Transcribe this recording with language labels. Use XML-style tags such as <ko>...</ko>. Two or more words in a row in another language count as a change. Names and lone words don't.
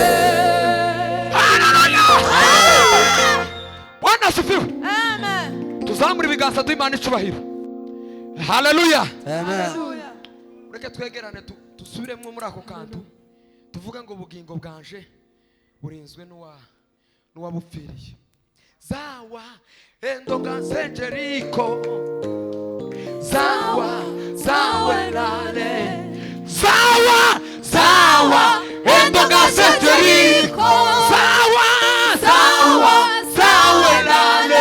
<sw>Bwana asifiwe.</sw> <rn>Amen. Tuzamura ibiganza duhimana icubahiro. Haleluya. Amen. Ureke twegerane dusubiremo muri ako kantu. Tuvuga ngo ubugingo bwanje burinzwe n'uwabupfiriye. Zawa endoga Jeriko. Zawa lale. Zawa endoga Jeriko. Zawa lale.</rn>